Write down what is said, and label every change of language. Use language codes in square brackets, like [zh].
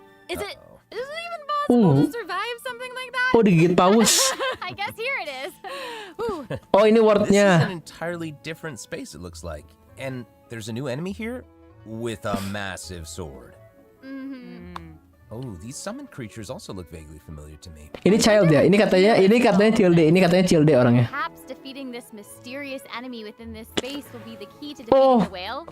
[en] Is it even possible to survive something like that? [id] Oh, digigit paus. [en] I guess here it is. [id] Oh, ini wordnya. [en] This is an entirely different space it looks like. And there's a new enemy here with a massive sword. Oh, these summoned creatures also look vaguely familiar to me. [id] Ini child ya. Ini katanya child orangnya. [en] Perhaps defeating this mysterious enemy within this space will be the key to defeating the whale.